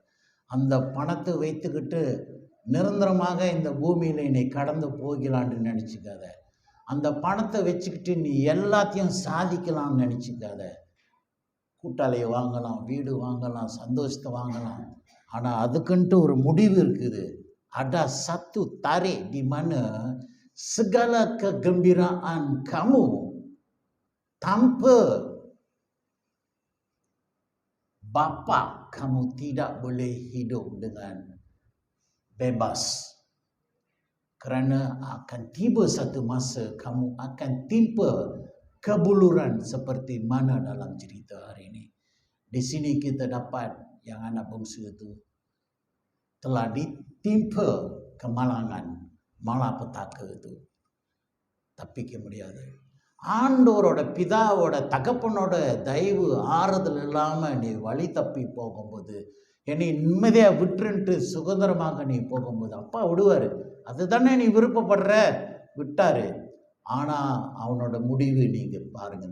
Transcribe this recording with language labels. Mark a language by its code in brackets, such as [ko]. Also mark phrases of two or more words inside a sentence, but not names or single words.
[ta] அந்த பணத்தை வைத்துக்கிட்டு நிரந்தரமாக இந்த பூமியில் என்னை கடந்து போகலான்னு நினச்சிக்காத. அந்த பணத்தை வச்சுக்கிட்டு நீ எல்லாத்தையும் சாதிக்கலாம்னு நினச்சிக்காத. கூட்டாளியை வாங்கலாம், வீடு வாங்கலாம், சந்தோஷத்தை வாங்கலாம், ஆனால் அதுக்குன்ட்டு ஒரு முடிவு இருக்குது. [ms] Ada satu tarik di mana segala kegembiraan kamu tanpa Bapa kamu tidak boleh hidup dengan bebas. Kerana akan tiba satu masa kamu akan timpa kebuluran seperti mana dalam cerita hari ini. Di sini kita dapat yang anak bongsu itu telah ditimpa kemalangan, malapetaka itu. [ta] Tapi முடியாது. ஆண்டவரோட பிதாவோட தகப்பனோட தயவு ஆறுதல் இல்லாமல் நீ வழி தப்பி போகும்போது, என்னை நிம்மதியாக விட்டுன்ட்டு சுதந்திரமாக நீ போகும்போது அப்பா விடுவார். அதுதானே நீ விருப்பப்படுற, விட்டார். ஆனால் அவனோட முடிவு நீங்கள் பாருங்கள்.